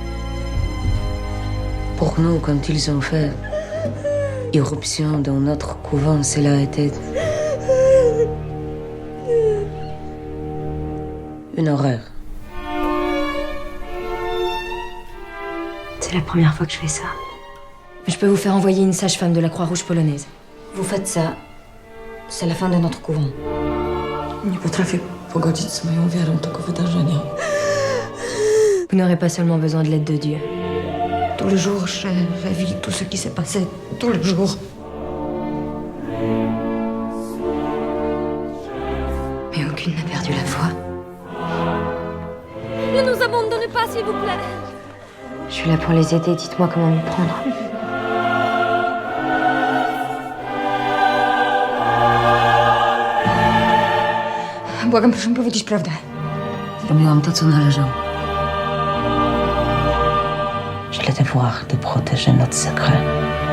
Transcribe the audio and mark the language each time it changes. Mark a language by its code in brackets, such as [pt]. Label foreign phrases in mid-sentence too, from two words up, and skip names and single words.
[fr] Pour nous, quand ils ont fait irruption dans notre couvent, cela a été une horreur. C'est la première fois que je fais ça. Je peux vous faire envoyer une sage-femme de la Croix-Rouge polonaise. Vous faites ça, c'est la fin de notre couvent. [pl] Nie potrafię pogodzić z moją wiarą tego wydarzenia. [fr] Vous n'aurez pas seulement besoin de l'aide de Dieu. Tous les jours, je revis tout ce qui s'est passé. Tous les jours. Mais aucune n'a perdu la foi. Ne nous abandonnez pas, s'il vous plaît. Je suis là pour les aider, dites-moi comment m'y prendre. [pl] Błagam, proszę powiedzieć prawdę. Zrobiłam to, co należało. [fr] Je le devoir de protéger notre secret.